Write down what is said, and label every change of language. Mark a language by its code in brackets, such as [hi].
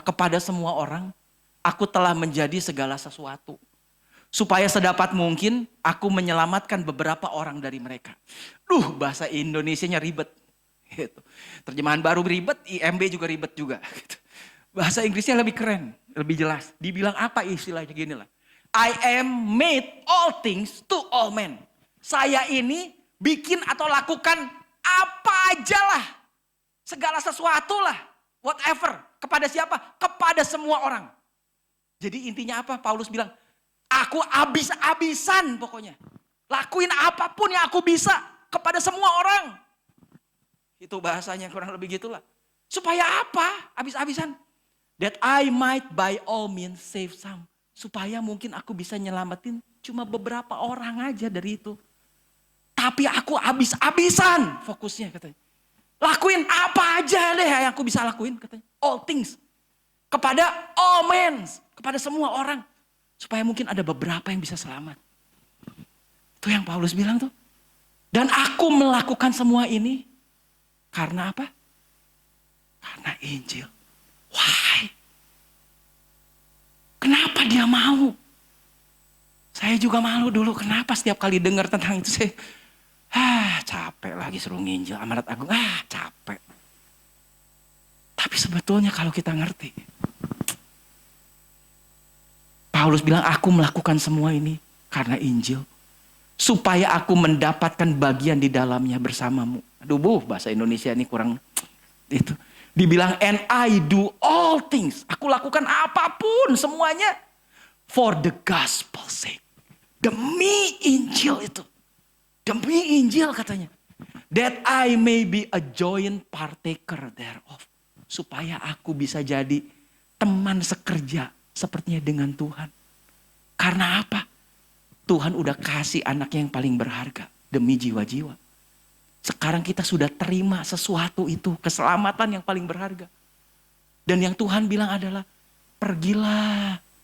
[id] Kepada semua orang, aku telah menjadi segala sesuatu. Supaya sedapat mungkin aku menyelamatkan beberapa orang dari mereka. Bahasa Indonesianya ribet. Gitu. Terjemahan baru ribet, IMB juga ribet juga. Gitu. Bahasa Inggrisnya lebih keren, lebih jelas. Dibilang apa istilahnya gini lah. [en] I am made all things to all men. [id] Saya ini bikin atau lakukan apa aja lah. Segala sesuatu lah. Whatever. Kepada siapa? Kepada semua orang. Jadi intinya apa? Paulus bilang, aku habis-habisan pokoknya. Lakuin apapun yang aku bisa kepada semua orang. Itu bahasanya kurang lebih gitulah. Supaya apa? Habis-habisan. [en] That I might by all means save some. [id] Supaya mungkin aku bisa nyelamatin cuma beberapa orang aja dari itu. Tapi aku habis-habisan fokusnya katanya. Lakuin apa aja deh yang aku bisa lakuin katanya. [en] All things. [id] Kepada [en] all men. [id] Kepada semua orang. Supaya mungkin ada beberapa yang bisa selamat. Itu yang Paulus bilang tuh. Dan aku melakukan semua ini. Karena apa? Karena Injil. Why? Kenapa dia mau? Saya juga malu dulu. Kenapa setiap kali dengar tentang itu saya. Capek lagi suruh nginjil. Amanat Agung. Capek. Tapi sebetulnya kalau kita ngerti. Paulus bilang aku melakukan semua ini karena Injil. Supaya aku mendapatkan bagian di dalamnya bersamamu. Aduh bahasa Indonesia ini kurang itu. Dibilang [en] and I do all things. [id] Aku lakukan apapun semuanya. [en] For the gospel sake. [id] Demi Injil itu. Demi Injil katanya. [en] That I may be a joint partaker thereof. [id] Supaya aku bisa jadi teman sekerja sepertinya dengan Tuhan. Karena apa? Tuhan udah kasih anaknya yang paling berharga. Demi jiwa-jiwa. Sekarang kita sudah terima sesuatu itu. Keselamatan yang paling berharga. Dan yang Tuhan bilang adalah. Pergilah.